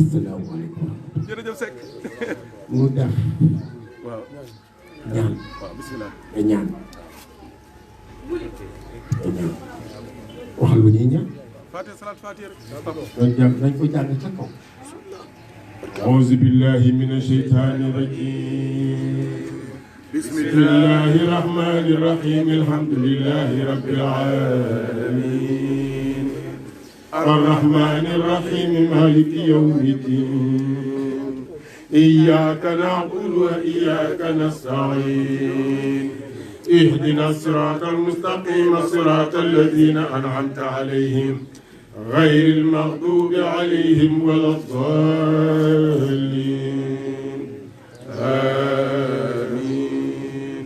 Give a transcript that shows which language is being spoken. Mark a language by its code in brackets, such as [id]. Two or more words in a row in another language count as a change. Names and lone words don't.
[wo] asalaamaaleykum jërëjëf Seck mu def waaw ñaan waaw bismillah nga ñaan nga ñaan waxal lu ñuy ñaan Fatiha salaat Fatiha rek doon jàng nañ ko jàng ca kaw [ar] أعوذ بالله من الشيطان الرجيم بسم الله الرحمن الرحيم الحمد لله رب العالمين الرحمن الرحيم مالك يوم الدين إياك نعبد وإياك نستعين اهدنا الصراط المستقيم صراط الذين أنعمت عليهم غير المغضوب عليهم ولا الضالين آمين.